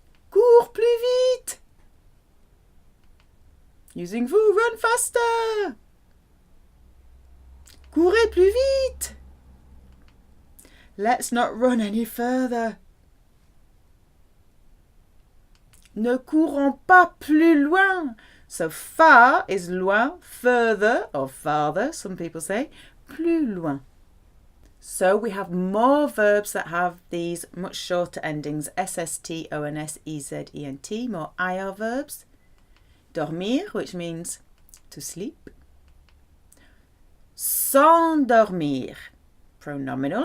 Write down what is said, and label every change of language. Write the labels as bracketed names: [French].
[French] Cours plus vite. [English] Using vous, run faster. [French] Courez plus vite. [English] Let's not run any further. [French] Ne courons pas plus loin. [English] So far is loin, further or farther, some people say, [French] plus loin. [English] So we have more verbs that have these much shorter endings, SST, ONS, EZ, ENT, more IR verbs. Dormir, which means to sleep. S'endormir, pronominal.